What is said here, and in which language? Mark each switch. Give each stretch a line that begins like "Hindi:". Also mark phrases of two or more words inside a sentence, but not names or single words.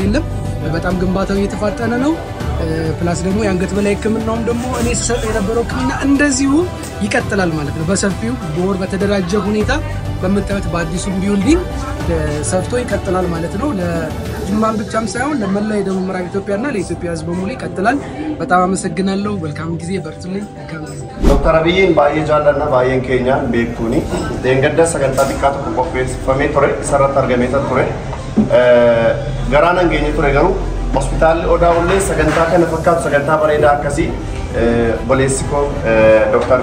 Amharic: የለም በጣም ግንባታው እየተፋጠነ ነው ፕላስ ደግሞ ያንገት በላይ ህክምናውም ደግሞ እኔ ሰጠ የነበረው ህክምና እንደዚሁ ይቀጥላል ማለት ነው በሰፊው ቦር በተደራጀ ሁኔታ በመጣበት በአዲሱ ቢልዲንግ ሰርቶ ይቀጥላል ማለት ነው ለጅማን ብቻም ሳይሆን ለመላ የደቡብ ምዕራብ ኢትዮጵያና ለኢትዮጵያ ህዝብ በሙሉ ይቀጥላል በጣም አመሰግናለሁ መልካም ጊዜ በርቱልኝ
Oromo: Dr. Abiyyin baay'ee jaalladha baay'een keenya beektuuni deengadda sagantaa xiqqaatu qopheeffamee ture isarratti argamee ture garaan hangeenye ture garuu hospitaalli Odaawullee sagantaa kana fakkaatu sagantaa bareedaa akkasii boleessiko Dr.